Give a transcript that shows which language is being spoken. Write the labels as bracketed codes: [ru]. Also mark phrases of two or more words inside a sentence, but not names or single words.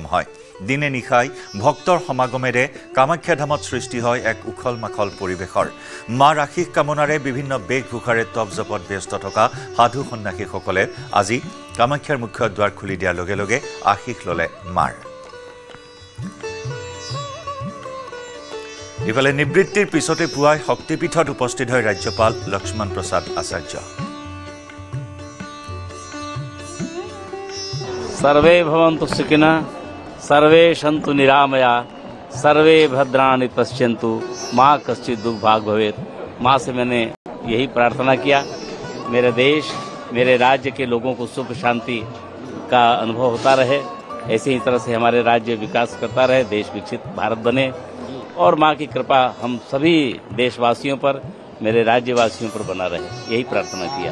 [as] হয় দিনে নিশাই ভক্তৰ সমাগমেৰে কামাখ্যা ধামত সৃষ্টি হয় এক উখল মাখল পৰিৱেশৰ মাৰ আশীষ কামনাৰে বিভিন্ন বেশভূষাৰে তপজপত ব্যস্ত থকা সাধু সন্ন্যাসীসকলে আজি কামাখ্যাৰ মুখ্য দুৱাৰ খুলি দিয়াৰ লগে লগে আশীষ ললে মাৰ ইফালে নিবৃত্তিৰ পিছতে পুৱাই শক্তিপীঠত উপস্থিত হয় ৰাজ্যপাল লক্ষ্মণ প্ৰসাদ আচাৰ্য [sa] सर्वे भवन्तु सुखिनः सर्वे सन्तु निरामया सर्वे भद्राणि पश्यन्तु माँ कश्चित् दुर्भाग् भवेत् माँ से [hi] मैंने यही प्रार्थना किया मेरे देश मेरे राज्य के लोगों को सुख शांति का अनुभव होता रहे ऐसे ही तरह से हमारे राज्य विकास करता रहे देश विकसित भारत बने और माँ की कृपा हम सभी देशवासियों पर मेरे राज्यवासियों पर बना रहे यही प्रार्थना किया